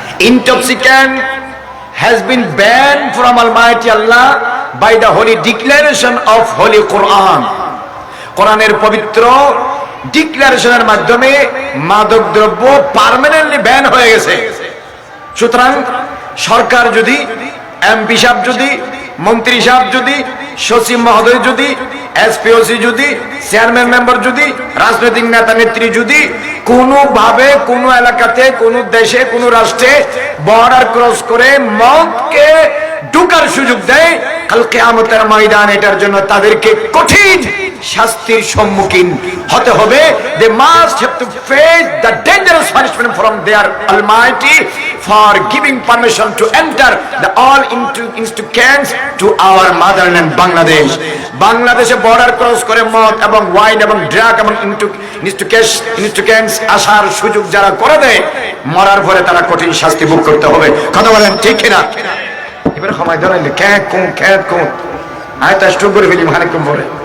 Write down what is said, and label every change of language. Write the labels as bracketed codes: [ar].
[en] Intoxicant has been banned from Almighty Allah by the holy declaration of Holy Quran. [bn] কোরআনের পবিত্র ডিক্লারেশনের মাধ্যমে মাদক দ্রব্য পার্মানেন্টলি ব্যান হয়ে গেছে। সুতরাং সরকার যদি, এমপি সাহেব যদি, মন্ত্রী সাহেব যদি, সচিব মহোদয় যদি, এসপিওসি যদি, চেয়ারম্যান মেম্বার যদি, রাজনৈতিক নেতা নেত্রী যদি কোনোভাবে কোনো এলাকাতে, কোনো দেশে, কোনো রাষ্ট্রে বর্ডার ক্রস করে মদকে ঢুকার সুযোগ দেয়, কাল কিয়ামতের ময়দান এটার জন্য তাদেরকে কঠিন শাস্তির সম্মুখীন হতে হবে। [en] They must have to face the dangerous punishment from their Almighty for giving permission to enter the all intoxicants to our motherland Bangladesh. [bn] বাংলাদেশে বর্ডার ক্রস করে মদ এবং ওয়াইন এবং ড্রাগ এবং ইনটক্সিক্যান্টস আসার সুযোগ যারা করে দেয়, মরার পরে তারা কঠিন শাস্তি ভোগ করতে হবে। কথা বলেন ঠিক কিনা? এবারে সময় ধরাইলে ক্যাক কোন আয়তা স্ট্রোক করে ফেলি মালিকম বলে।